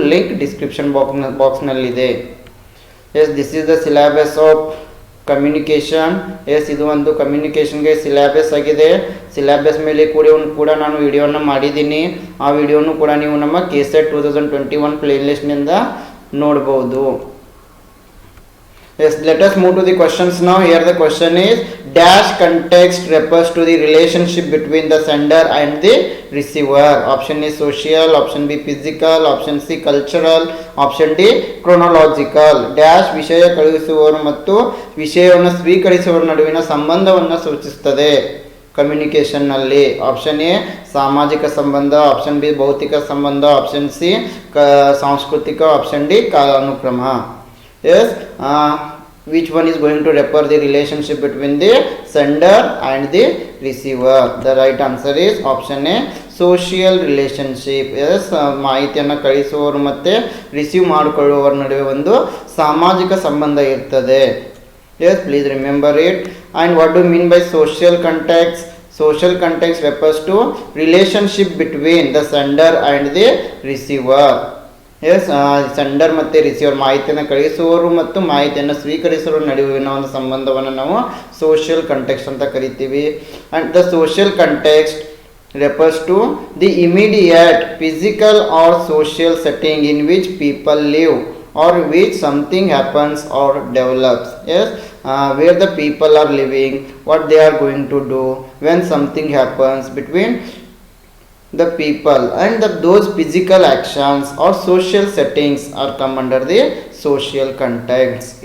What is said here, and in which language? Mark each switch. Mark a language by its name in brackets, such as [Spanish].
[Kannada] Link description ಬಾಕ್ಸ್ನಲ್ಲಿದೆ. [English] Yes, this is the syllabus of communication. [Kannada] S, ಇದು ಒಂದು ಕಮ್ಯುನಿಕೇಷನ್ಗೆ syllabus ಆಗಿದೆ. Syllabus ಮೇಲೆ ಕೂಡ ನಾನು ವಿಡಿಯೋನ ಮಾಡಿದ್ದೀನಿ. ಆ ವಿಡಿಯೋನು ಕೂಡ ನೀವು ನಮ್ಮ KSET 2021 ಪ್ಲೇಲಿಸ್ಟ್ನಿಂದ ನೋಡ್ಬೋದು. [English] Yes, let us move to the questions now. Here the question is, dash context refers to the relationship between the sender and the receiver. Option A social, option B physical, option C cultural, option D chronological. [Kannada] Dash ವಿಷಯ ಕಳುಹಿಸುವವರು ಮತ್ತು ವಿಷಯವನ್ನು ಸ್ವೀಕರಿಸುವವರ ನಡುವಿನ ಸಂಬಂಧವನ್ನು ಸೂಚಿಸುತ್ತದೆ. Communication ನಲ್ಲಿ? Option A ಸಾಮಾಜಿಕ ಸಂಬಂಧ, ಆಪ್ಷನ್ ಬಿ ಭೌತಿಕ ಸಂಬಂಧ, ಆಪ್ಷನ್ ಸಿ ಸಾಂಸ್ಕೃತಿಕ, option D ಕಾಲಾನುಕ್ರಮ. S, [English] which one is going to refer the relationship between the sender and the receiver? The right answer is option A, social relationship. [Kannada] Yes, ಮಾಹಿತಿಯನ್ನು ಕಳಿಸುವವರು ಮತ್ತೆ receive ಮಾಡಿಕೊಳ್ಳುವವರ ನಡುವೆ ಒಂದು ಸಾಮಾಜಿಕ ಸಂಬಂಧ ಇರ್ತದೆ. [English] Yes, please remember it. And what do you mean by social context? Social context refers to relationship between the sender and the receiver. [Kannada] S, sender ಮತ್ತು receiver, ಮಾಹಿತಿಯನ್ನು ಕಳಿಸುವವರು ಮತ್ತು ಮಾಹಿತಿಯನ್ನು ಸ್ವೀಕರಿಸುವವರ ನಡುವಿನ ಒಂದು ಸಂಬಂಧವನ್ನು ನಾವು ಸೋಷಿಯಲ್ ಕಂಟೆಕ್ಸ್ಟ್ ಅಂತ ಕರಿತೀವಿ. [English] And the social context refers to the immediate physical or social setting in which people live or which something happens or develops. Yes, where the people are living, what they are going to do when something happens between the people, and those physical actions or social settings are come under the social context.